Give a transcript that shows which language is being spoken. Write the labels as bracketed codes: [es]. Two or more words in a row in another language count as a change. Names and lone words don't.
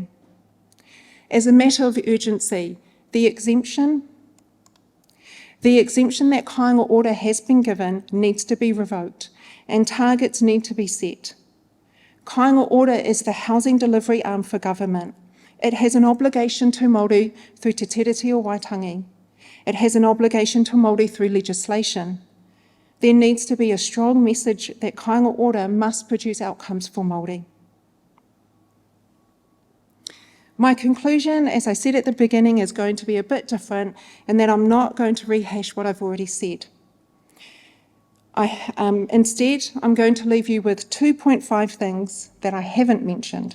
[en] As a matter of urgency, the exemption that Kāinga Ora has been given needs to be revoked and targets need to be set. Kāinga Ora is the housing delivery arm for government. It has an obligation to Māori through Te Tiriti o Waitangi. It has an obligation to Māori through legislation. There needs to be a strong message that kāinga ora must produce outcomes for Māori. My conclusion, as I said at the beginning, is going to be a bit different in that I'm not going to rehash what I've already said. Instead, I'm going to leave you with 2.5 things that I haven't mentioned.